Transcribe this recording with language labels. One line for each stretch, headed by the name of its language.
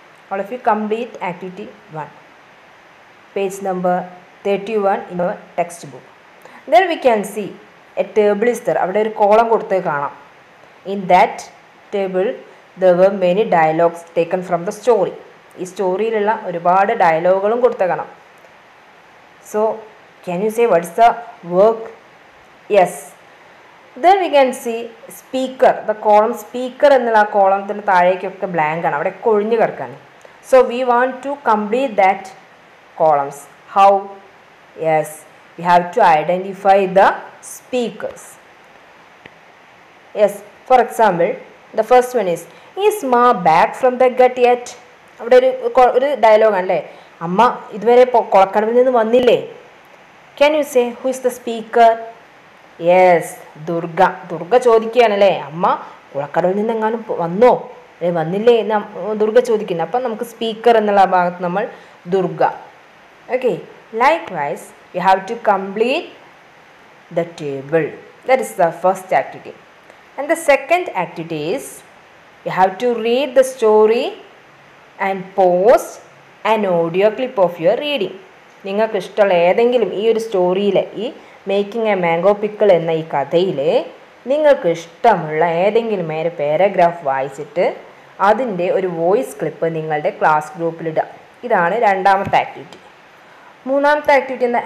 English: All of you complete activity 1. Page number 31 in our textbook. There we can see a table is there.
Malayalam: അവിടെ ഒരു column കൊടുത്തേ കാണാം.
English: In that table there were many dialogues taken from the story.
Malayalam: ഈ സ്റ്റോറിയിലുള്ള ഒരുപാട് ഡയലോഗുകളും കൊടുത്തേ കാണാം.
English: So can you say what is the work? Yes, Then we can see speaker, the column speaker
Malayalam: എന്നുള്ള ആ കോളത്തിന് താഴേക്കൊക്കെ ബ്ലാങ്ക് ആണ്, അവിടെ കൊഴിഞ്ഞു കിടക്കാണ്.
English: So we want to complete that columns. How? Yes, we have to identify the speakers. Yes, for example, the first one is Ma back from the gut yet?
Malayalam: അവിടെ ഒരു dialogue ആണല്ലേ, അമ്മ ഇതുവരെ കൊളക്കടവിൽ നിന്ന് വന്നില്ലേ?
English: Can you say who is the speaker?
Malayalam: Yes, Durga ചോദിക്കുകയാണല്ലേ, അമ്മ കുളക്കടവിൽ നിന്ന് എങ്ങാനും വന്നോ വന്നില്ലേ എന്ന് ദുർഗ ചോദിക്കുന്നു. അപ്പം നമുക്ക് സ്പീക്കർ എന്നുള്ള ഭാഗത്ത് നമ്മൾ Durga.
English: Okay, likewise you have to complete the table. That is the first activity. And the second activity is you have to read the story and post an audio clip of your reading.
Malayalam: നിങ്ങൾക്ക് ഇഷ്ടമുള്ള ഏതെങ്കിലും ഈ ഒരു സ്റ്റോറിയിൽ, ഈ making A mango pickle എന്ന ഈ കഥയിൽ നിങ്ങൾക്ക് ഇഷ്ടമുള്ള ഏതെങ്കിലും ഒരു പാരഗ്രാഫ് വായിച്ചിട്ട് അതിൻ്റെ ഒരു വോയിസ് ക്ലിപ്പ് നിങ്ങളുടെ ക്ലാസ് ഗ്രൂപ്പിലിടുക. ഇതാണ് രണ്ടാമത്തെ ആക്ടിവിറ്റി. മൂന്നാമത്തെ ആക്ടിവിറ്റി എന്താ?